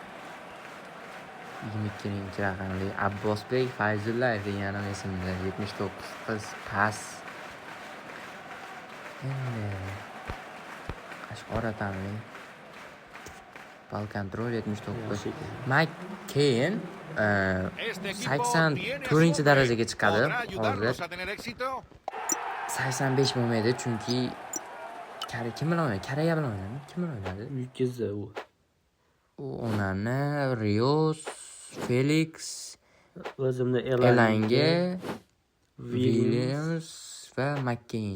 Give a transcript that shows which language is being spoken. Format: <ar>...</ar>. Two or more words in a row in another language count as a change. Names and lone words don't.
<uz>22-raqamli Abbosbek Fayzullayev degan ismda 79 qiz pas. Qashqora tanli. Bal kontrol 79. McCain</uz> <es>Este equipo</es> <uz>84 darajaga chiqadi</uz> <es>podrá ayudarlos</es> <uz>hozir.</uz> <es>a tener éxito.</es> <uz>85 bo'lmaydi chunki kim bilan o'ynaydi? Koreya bilan o'ynaydi. Kim bilan o'ynadi? Yutqizdi u. Onani Rios, Felix, O'zimda Elanga, Williams va McCain.</uz>